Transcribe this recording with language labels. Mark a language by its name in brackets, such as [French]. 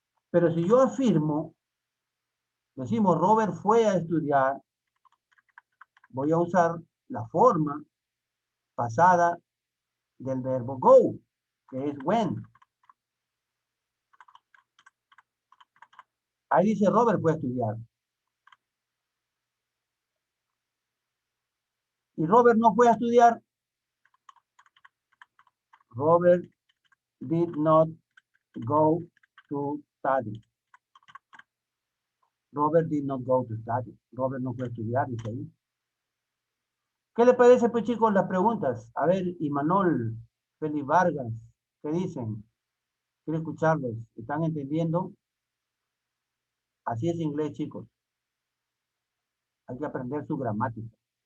[Spanish] Pero si yo afirmo, decimos Robert fue a estudiar, voy a usar la forma pasada del verbo go, que es went. Ahí dice Robert fue a estudiar. Y Robert no fue a estudiar. [English] Robert did not go to study. Robert did not go to study. [Spanish] Robert no fue a estudiar, dice ahí. ¿Qué le parece, pues, chicos, las preguntas? A ver, Imanol, Félix Vargas, ¿qué dicen? Quiero escucharlos. ¿Están entendiendo? Así es inglés, chicos. Hay que aprender su gramática.